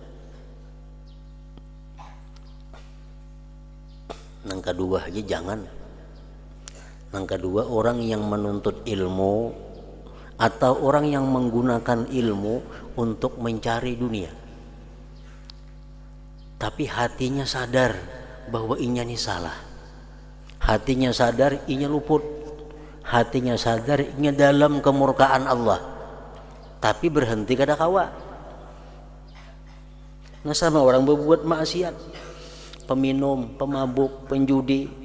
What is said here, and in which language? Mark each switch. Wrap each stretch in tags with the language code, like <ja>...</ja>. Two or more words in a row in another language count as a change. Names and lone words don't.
<id>Yang kedua aja jangan. Yang kedua orang yang menuntut ilmu atau orang yang menggunakan ilmu untuk mencari dunia.</id> <bjn>Tapi hatinya sadar bahwa inya ini salah. Hatinya sadar inya luput. Hatinya sadar inya dalam kemurkaan Allah. Tapi berhenti kada kawa. Nah sama orang berbuat maksiat, peminum, pemabuk, penjudi.</bjn>